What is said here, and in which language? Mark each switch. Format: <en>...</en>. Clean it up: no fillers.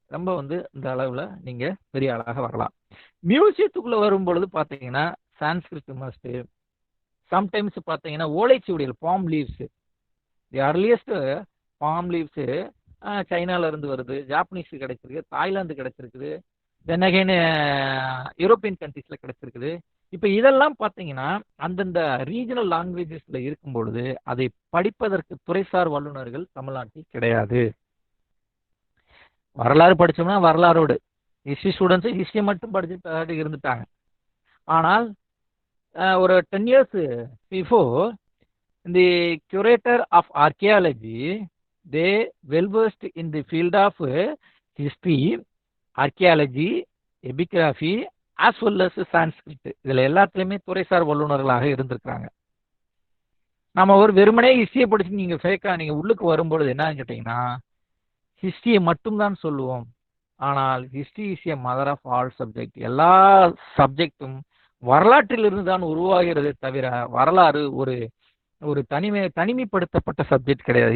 <ta>ரொம்ப வந்து இந்த அளவில் நீங்கள் பெரிய ஆளாக வரலாம். மியூசியத்துக்குள்ளே வரும் பொழுது பார்த்தீங்கன்னா சான்ஸ்கிரிட் மஸ்ட்டு, சம்டைம்ஸ் பார்த்தீங்கன்னா ஓலைச்சுவடிகள், பாம் லீவ்ஸு, தி அர்லியஸ்ட் பாம் லீவ்ஸு சைனாலேருந்து வருது, ஜாப்பனீஸ் கிடைச்சிருக்கு, தாய்லாந்து கிடைச்சிருக்குது, தென் அகைன் யூரோப்பியன் கண்ட்ரீஸில் கிடைச்சிருக்குது. இப்போ இதெல்லாம் பார்த்தீங்கன்னா அந்தந்த ரீஜனல் லாங்குவேஜஸில் இருக்கும் பொழுது அதை படிப்பதற்கு துறைசார் வல்லுநர்கள் தமிழ்நாட்டில் கிடையாது. வரலாறு படித்தோம்னா வரலாறோடு, ஹிஸ்ட்ரி ஸ்டூடெண்ட்ஸு ஹிஸ்ட்ரி மட்டும் படிச்சுட்டு இருந்துட்டாங்க.</ta> <en>ஆனால் ஒரு 10 years before the curator of archaeology, they well versed in the field of history, archaeology, epigraphy as well as Sanskrit.</en> <ta>இதில் எல்லாத்துலேயுமே துறைசார் வல்லுநர்களாக இருந்திருக்கிறாங்க. நம்ம ஒரு வெறுமனே ஹிஸ்ட்ரியை படிச்சு நீங்கள் ஃபேக்காக நீங்கள் உள்ளுக்கு வரும்பொழுது என்னன்னு கேட்டிங்கன்னா ஹிஸ்ட்ரியை மட்டும்தான் சொல்லுவோம். ஆனால்</ta> <en>History is a mother of all subject.</en> <ta>எல்லா சப்ஜெக்டும் வரலாற்றிலிருந்து தான் உருவாகிறதே தவிர வரலாறு ஒரு ஒரு தனிமைப்படுத்தப்பட்ட சப்ஜெக்ட் கிடையாது.</ta>